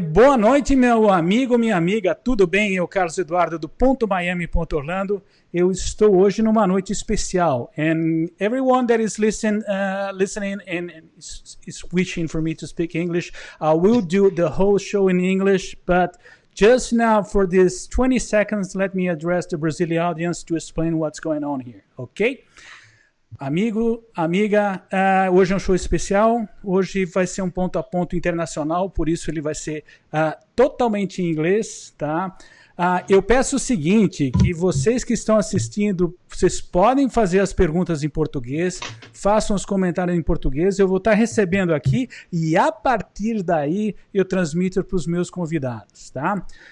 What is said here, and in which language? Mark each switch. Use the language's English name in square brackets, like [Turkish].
[Portuguese] Boa noite, meu amigo, minha amiga. Tudo bem? Eu, Carlos Eduardo, do Ponto Miami, Ponto Orlando. Eu estou hoje numa noite especial. [English] And everyone that is listening and is wishing for me to speak English, I will do the whole show in English. But just now, for this 20 seconds, let me address the Brazilian audience to explain what's going on here. Okay? [Portuguese] Amigo, amiga, hoje é um show especial, hoje vai ser um ponto a ponto internacional, por isso ele vai ser totalmente em inglês, tá? Eu peço o seguinte, que vocês que estão assistindo, vocês podem fazer as perguntas em português, façam os comentários em português, eu vou estar recebendo aqui e a partir daí eu transmito para os meus convidados, tá?